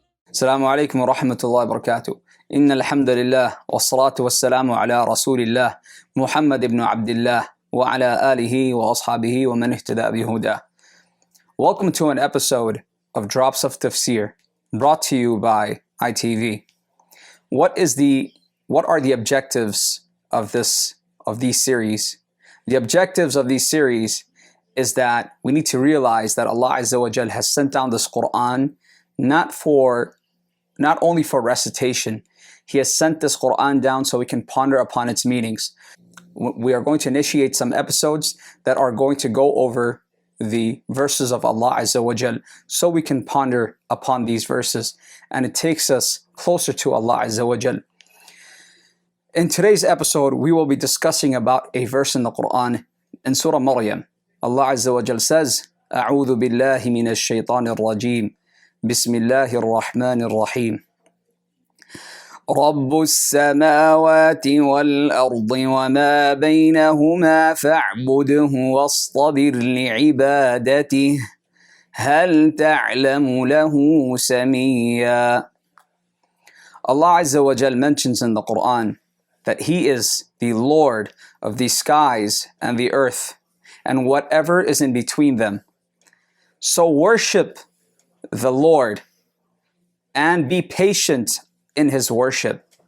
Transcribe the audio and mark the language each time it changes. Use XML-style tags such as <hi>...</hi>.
<ar>السلام عليكم ورحمة الله وبركاته. إن الحمد لله والصلاة والسلام على رسول الله محمد بن عبد الله وعلى آله وأصحابه ومن اهتدى بهداه.</ar> <en>Welcome to an episode of Drops of Tafseer, brought to you by ITV. What are the objectives of these series? The objectives of these series is that we need to realize that Allah Azza wa Jal has sent down this Quran not only for recitation. He has sent this Quran down so we can ponder upon its meanings. We are going to initiate some episodes that are going to go over the verses of Allah Azza wa Jal so we can ponder upon these verses, and it takes us closer to Allah Azza wa Jal. In today's episode, we will be discussing about a verse in the Quran in Surah Maryam. Allah Azza wa Jal says,</en> <ar>أعوذ بالله من الشيطان الرجيم بسم الله الرحمن الرحيم رب السماوات والأرض وما بينهما فاعبده واصطبر لعبادته هل تعلم له سميا.</ar> <en>Allah Azza wa Jal mentions in the Quran that He is the Lord of the skies and the earth and whatever is in between them. So worship the Lord and be patient in His worship.</en>